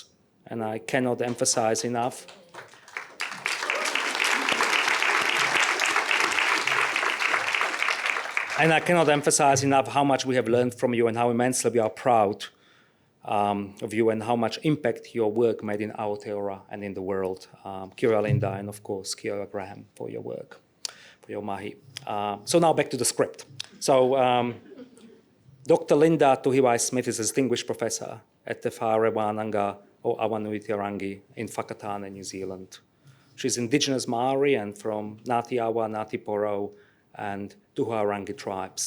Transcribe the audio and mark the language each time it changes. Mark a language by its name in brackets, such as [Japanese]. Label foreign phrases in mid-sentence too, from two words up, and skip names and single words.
[English] And I cannot emphasize enough how much we have learned from you and how immensely we are proud of you and how much impact your work made in Aotearoa and in the world. [Māori] Kia ora, [English] Linda, and of course, [Māori] kia ora, Graham, [English] for your work, for your mahi. So now back to the script. So Dr. Linda Tuhiwai Smith is a distinguished professor at Te Whare Wānanga o Awanuitiarangi in Whakatane, New Zealand. She's Indigenous Maori and from Ngāti Awa, Ngāti Porou, and Tuhiwai tribes.